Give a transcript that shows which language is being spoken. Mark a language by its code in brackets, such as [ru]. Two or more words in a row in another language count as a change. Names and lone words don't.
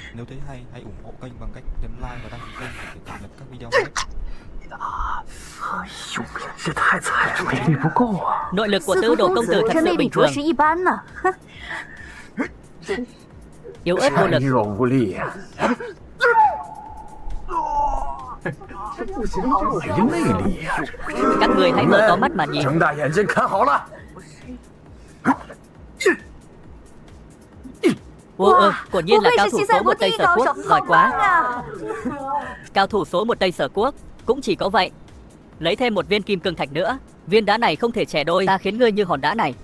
[vi] Nếu thấy hay, hãy ủng hộ kênh bằng cách nhấn like và đăng ký kênh để cập nhật các video mới. Nội lực của Tư Đồ công tử thật sự bình thường, yếu ớt vô lực. [zh] 有内力呀！ [vi] Các người hãy mở to mắt mà nhìn. [zh] 睁大眼睛看好了。 [vi] Quả nhiên là cao thủ số 1 Tây Sở Quốc, giỏi quá. Cao thủ số 1 Tây Sở Quốc, cũng chỉ có vậy. Lấy thêm một viên kim cương thạch nữa. Viên đá này không thể chẻ đôi, ta khiến ngươi như hòn đá này.